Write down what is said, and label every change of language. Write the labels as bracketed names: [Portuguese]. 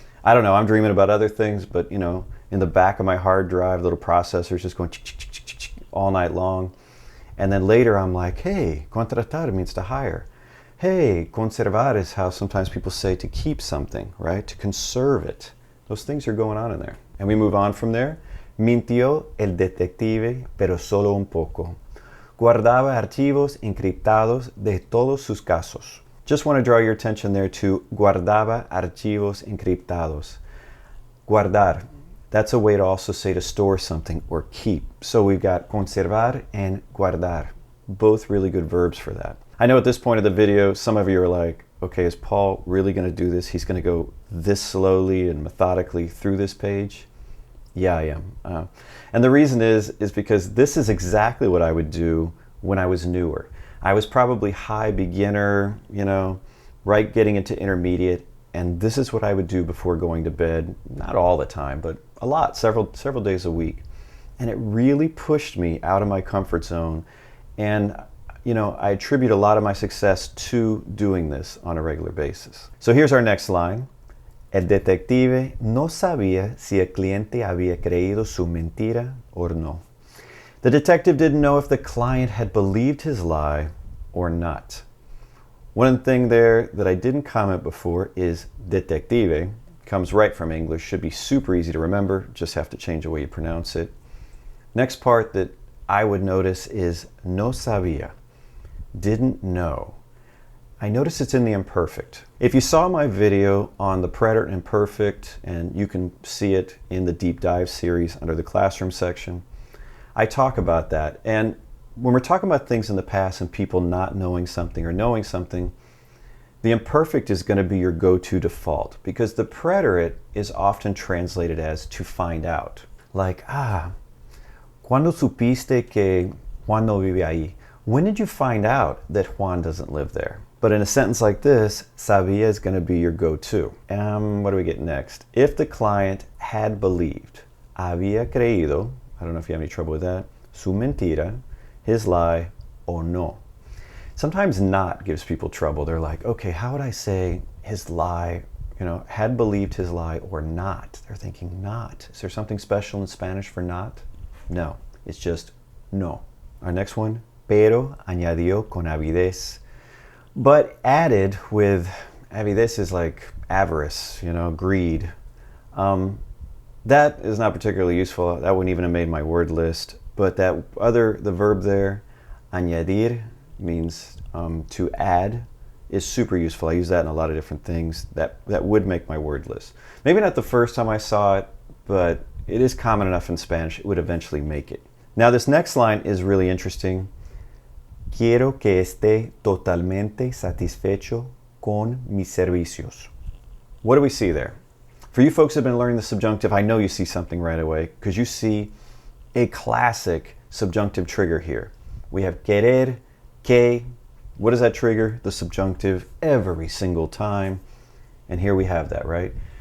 [English] I don't know, I'm dreaming about other things, but in the back of my hard drive, little processor's just going all night long. And then later I'm like, hey, contratar means to hire. Hey, conservar is how sometimes people say to keep something, right? To conserve it. Those things are going on in there. And we move on from there. [Spanish] Mintió el detective, pero solo un poco. Guardaba archivos encriptados de todos sus casos. [English] Just want to draw your attention there to [Spanish] guardaba archivos encriptados. [English] Guardar. That's a way to also say to store something or keep. So we've got conservar and guardar. Both really good verbs for that. I know at this point of the video, some of you are like, okay, is Paul really going to do this? He's going to go this slowly and methodically through this page? Yeah, I am. And the reason is because this is exactly what I would do when I was newer. I was probably high beginner, right getting into intermediate, and this is what I would do before going to bed. Not all the time, but a lot, several days a week. And it really pushed me out of my comfort zone. And I attribute a lot of my success to doing this on a regular basis. So here's our next line. [Spanish] El detective no sabía si el cliente había creído su mentira o no. [English] The detective didn't know if the client had believed his lie or not. One thing there that I didn't comment before is detective. Comes right from English, should be super easy to remember, just have to change the way you pronounce it. Next part that I would notice is no sabía, didn't know. I notice it's in the imperfect. If you saw my video on the preterite imperfect, and you can see it in the deep dive series under the classroom section, I talk about that. And when we're talking about things in the past and people not knowing something or knowing something, the imperfect is going to be your go-to default because the preterite is often translated as to find out. [Spanish] Like, ¿cuándo supiste que Juan no vive ahí? [English] When did you find out that Juan doesn't live there? But in a sentence like this, sabía is going to be your go-to. What do we get next? If the client had believed, [Spanish] había creído, [English] I don't know if you have any trouble with that, [Spanish] su mentira, [English] his lie, o no. Sometimes not gives people trouble. They're like, okay, how would I say his lie, had believed his lie or not? They're thinking not. Is there something special in Spanish for not? No, it's just no. Our next one, [Spanish] pero añadió con avidez. [English] But added with, avidez is like avarice, greed. That is not particularly useful. That wouldn't even have made my word list. But the verb there, añadir, means to add is super useful. I use that in a lot of different things that would make my word list. Maybe not the first time I saw it, but it is common enough in Spanish, it would eventually make it. Now this next line is really interesting. [Spanish] Quiero que esté totalmente satisfecho con mis servicios. [English] What do we see there? For you folks who have been learning the subjunctive, I know you see something right away because you see a classic subjunctive trigger here. We have querer, que. What does that trigger? The subjunctive every single time. And here we have that, right?